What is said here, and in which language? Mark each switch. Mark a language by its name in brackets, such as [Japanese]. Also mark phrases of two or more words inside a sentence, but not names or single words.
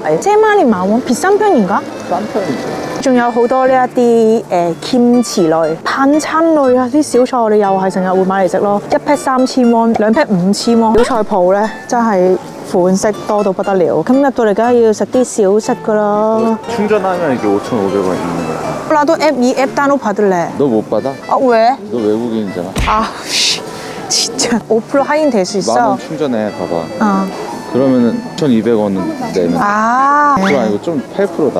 [Cantonese] 即係媽咪買비싼편인가？仲有好多呢一啲kimchi類、pan餐類啊，啲小菜我哋又係成日會買嚟食咯。1劈3000蚊，2劈5000蚊。小菜鋪咧真係款式多到不得了。咁入到嚟梗係要食啲小食噶啦。 [Korean] 충전하면 이게 5,500원 있는 거야. 나도 앱 이 앱 다운로드 받을래. 너 못 받아? 아 왜? 너 외국인이잖아. 아 진짜 5% 할인 될 수 있어? 10,000원 충전해 봐봐. 어. 그러면은 9,200원 내면. 아. 그거 아니고 좀 8%다.